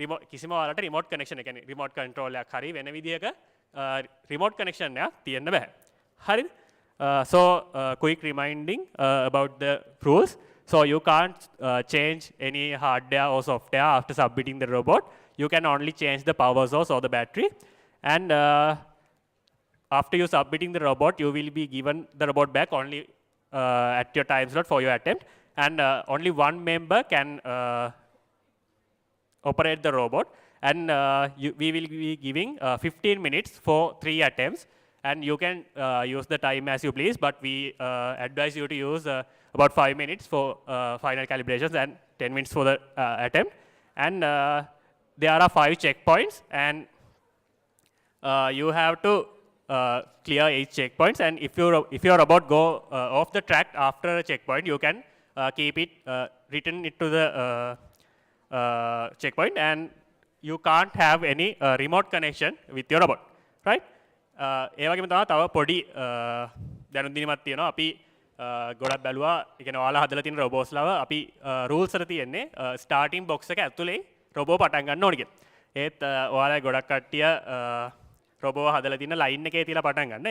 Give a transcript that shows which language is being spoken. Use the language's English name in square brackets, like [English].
[Sinhala] කිසිම ඔයාලට remote connection එක කියන්නේ remote control එකක් හරි වෙන විදියක remote connection එකක් තියන්න බෑ. හරිද? [English] So quick reminding about the rules. So you can't change any hardware or software after submitting the robot. You can only change the power source or the battery. And after you submitting the robot, you will be given the robot back only at your time slot for your attempt. And only one member can operate the robot. And we will be giving 15 minutes for 3 attempts. And you can use the time as you please, but we advise you to use about 5 minutes for final calibrations and 10 minutes for the attempt. And there are 5 checkpoints, and you have to clear each checkpoints. And if your robot go off the track after a checkpoint, you can keep it, return it to the checkpoint, and you can't have any remote connection with your robot, right? [Sinhala] ඒ වගේම තමයි තව පොඩි දැනුම් දීමක් තියෙනවා. අපි ගොඩක් බැලුවා, ඒ කියන්නේ ඔයාලා හදලා තියෙන රොබෝස්ලව අපි රූල්ස් වල තියෙන්නේ ස්ටාර්ටින් බොක්ස් එක ඇතුලේ රොබෝ පටන් ගන්න ඕනේ කියලා. ඒත් ඔයාලා ගොඩක් කට්ටිය රොබෝ හදලා තියෙන ලයින් එකේ තියලා පටන් ගන්න.